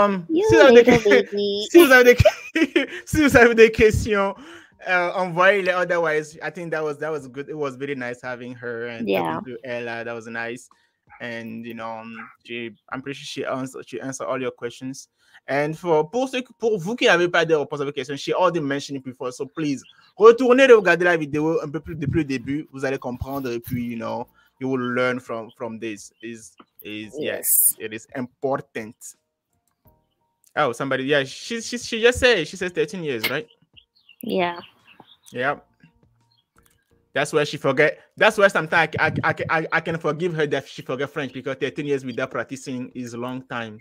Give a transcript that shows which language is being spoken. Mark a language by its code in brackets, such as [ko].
[fr] Si vous avez des questions, envoyez-les. [en] Otherwise, I think that was good. It was very nice having her and talking to Ella. That was nice. And I'm pretty sure she answered all your questions. [fr] And pour vous qui n'avez pas posé vos questions, [en] she already mentioned it before. So please, [fr] retournez regarder la vidéo un peu plus depuis le début. Vous allez comprendre et puis [en] you will learn from this. Yes, it is important. Oh, somebody, yeah, she just says 13 years, right? Yeah. Yep. That's why she forget. That's why sometimes I can forgive her that she forget French, because 13 years without practicing is a long time.